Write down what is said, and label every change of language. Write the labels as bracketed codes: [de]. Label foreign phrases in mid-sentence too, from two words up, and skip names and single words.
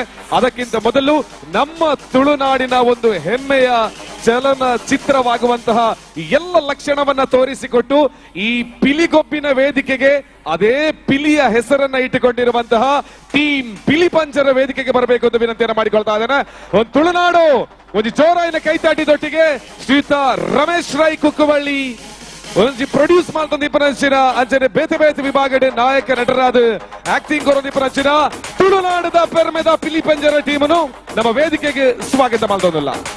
[kn] ಅದಕ್ಕಿಂತ ಮೊದಲು ನಮ್ಮ ತುಳುನಾಡಿನ ಒಂದು ಹೆಮ್ಮೆಯ ಚಲನಚಿತ್ರವಾಗುವಂತಹ ಎಲ್ಲ ಲಕ್ಷಣವನ್ನ ತೋರಿಸಿಕೊಟ್ಟು ಈ ಪಿಲಿಗೊಬ್ಬಿನ ವೇದಿಕೆಗೆ ಅದೇ ಪಿಲಿಯ ಹೆಸರನ್ನ ಇಟ್ಟುಕೊಂಡಿರುವಂತಹ ಟೀಮ್ ಪಿಲಿ ಪಂಜರ ವೇದಿಕೆಗೆ ಬರಬೇಕು ಅಂತ ವಿನಂತಿಯನ್ನ ಮಾಡಿಕೊಳ್ತಾ ಇದ್ದೇನೆ. [tcy] ಒಂದು ತುಳುನಾಡು ಒಂದು ಜೋರಾಯಿನ ಕೈತಾಟಿದೊಟ್ಟಿಗೆ ಶ್ರೀಯುತ ರಮೇಶ್ ರೈ ಕುಕ್ಕುವಳ್ಳಿ ಒಂಜಿ ಪ್ರೊಡ್ಯೂಸ್ ಮಾಡ್ತಂದಿಪ್ಪನಂಚಿನ ಅಂಚನೆ ಬೇತೆ ಬೇತೆ ವಿಭಾಗದ ನಾಯಕ ನಟರಾದ ಆಕ್ಟಿಂಗ್ ಕೊರೊಂದಿಪ್ಪನಂಚಿನ ತುಳುನಾಡದ ಪೆರ್ಮೆದ ಪಿಲಿ ಪಂಜರ ಟೀಮನ್ನು ನಮ್ಮ ವೇದಿಕೆಗೆ ಸ್ವಾಗತ ಮಾಡ್ತಂದಿಲ್ಲ.